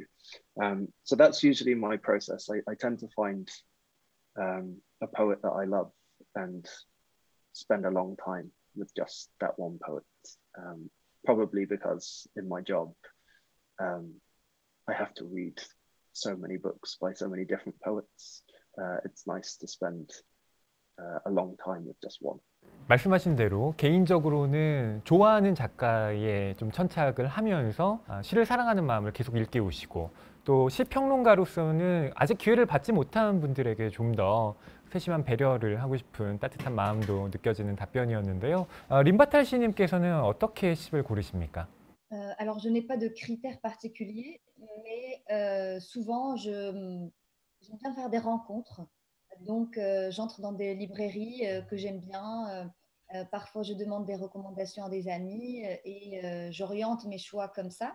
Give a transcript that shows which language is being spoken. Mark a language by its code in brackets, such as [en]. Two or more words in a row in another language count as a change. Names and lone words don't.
[en] So that's usually my process. I tend to find a poet that I love and spend a long time with just that one poet. Probably because in my job, I have to read so many books by so many different poets it's nice to spend a long time with just one. [ko] 말씀하신 대로 개인적으로는 좋아하는 작가에 좀 천착을 하면서 시를 사랑하는 마음을 계속 일깨우시고 또 시평론가로서는 아직 기회를 받지 못한 분들에게 좀 더 세심한 배려를 하고 싶은 따뜻한 마음도 느껴지는 답변이었는데요. 림바탈 씨님께서는 어떻게 시를 고르십니까? [fr] Alors, je n'ai pas de critères particuliers, mais souvent, j'aime bien faire des rencontres. Donc, j'entre dans des librairies que j'aime bien. Parfois, je demande des recommandations à des amis et j'oriente mes choix comme ça.